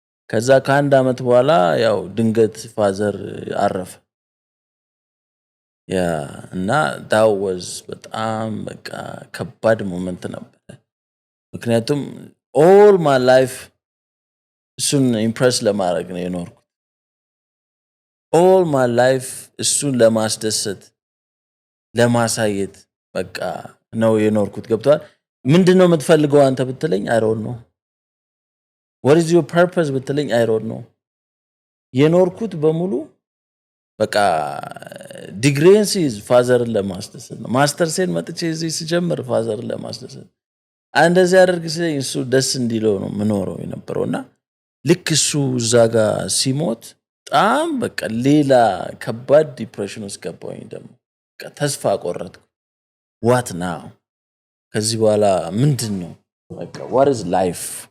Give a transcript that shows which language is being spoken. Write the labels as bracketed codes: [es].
[am] ከዛ ከ1 ዓመት በኋላ ያው ድንገት ፋዘር አረፈ። ያ እና [en] that was [am] በጣም በቃ ከባድ ሞመንት ነበር። ምክንያቱም [en] all my life [am] እሱን ኢምፕረስ ለማድረግ ነው የኖርኩት። all my life እሱን ለማስደሰት ለማሳየት በቃ ነው የኖርኩት። ገብቷል? ምንድነው የምትፈልገው አንተ ብትለኝ [en] I don't know. what is your purpose [am] ብትለኝ [en] I don't know. [am] የኖርኩት በሙሉ በቃ ዲግሪን ሲይዝ ፋዘርን ለማስደሰት ነው። ማስተርሴን መጥቼ እዚህ ሲጀምር ፋዘርን ለማስደሰት እንደዚህ አደርግ ሲለኝ እሱ ደስ እንዲለው ነው ምኖረው የነበረውና ልክ እሱ እዛ ጋር ሲሞት በጣም በቃ ሌላ ከባድ ዲፕሬሽን ውስጥ ገባሁኝ። ደግሞ በቃ ተስፋ ቆረጥኩ። [en] what now [am] ከዚህ በኋላ ምንድነው በቃ [en] what is life?